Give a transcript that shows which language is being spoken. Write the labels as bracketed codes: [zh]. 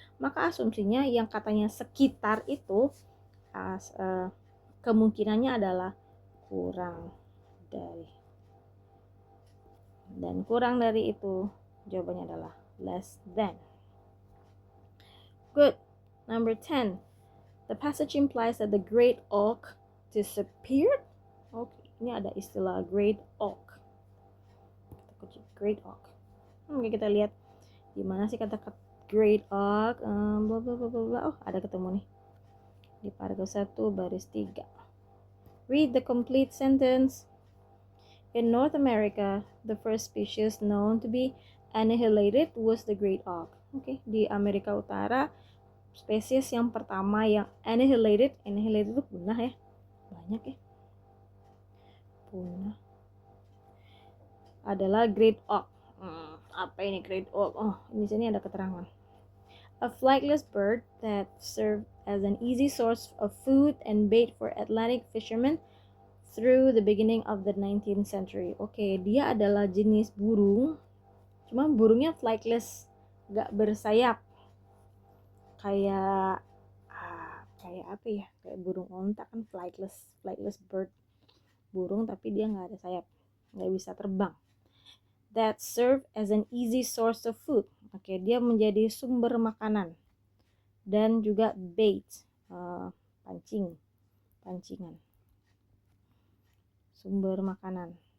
[id] Maka asumsinya yang katanya sekitar itu kemungkinannya adalah kurang dari. Dan kurang dari itu jawabannya adalah less than. [en] Good. Number 10. The passage implies that the great oak disappeared. [id] Oke, ini ada istilah great oak. Great oak. Oke, kita lihat gimana sih kata great oak. Oh, ada ketemu nih di paragraf 1 baris 3. [en] Read the complete sentence. In North America, the first species known to be annihilated was the great oak. [id] Oke, di Amerika Utara spesies yang pertama yang annihilated itu punah ya, banyak ya, punah, adalah great oak. Apa ini great oak? Oh, di sini ada keterangan. [en] A flightless bird that served as an easy source of food and bait for Atlantic fishermen through the beginning of the 19th century. [id] Oke, dia adalah jenis burung, cuma burungnya flightless, gak bersayap. Kayak apa ya? Kayak burung onta kan flightless bird. Burung tapi dia gak ada sayap, gak bisa terbang. [en] That serve as an easy source of food. [id] Oke, dia menjadi sumber makanan dan juga bait, pancingan, sumber makanan.